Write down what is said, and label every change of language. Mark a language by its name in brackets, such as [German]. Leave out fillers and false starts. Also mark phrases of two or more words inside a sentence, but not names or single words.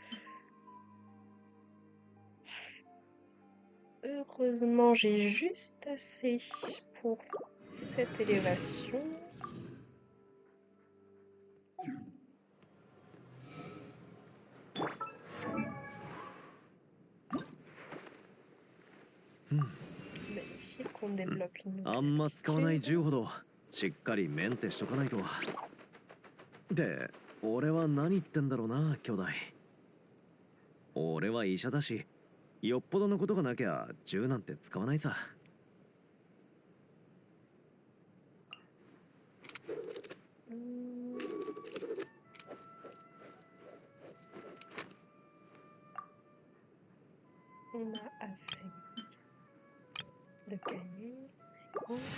[French] Heureusement, j'ai juste assez pour cette élévation. Magnifique, on débloque une [Japanese] あ [French] nouvelle [Japanese] んま使わない [French] aptitude. [Japanese] 銃ほどしっかりメンテしとかないと。で、俺は何言ってんだろうな、兄弟。俺は医者だし、よっぽどのことがなきゃ銃なんて使わないさ。 [French] On a assez de cahiers, c'est cool.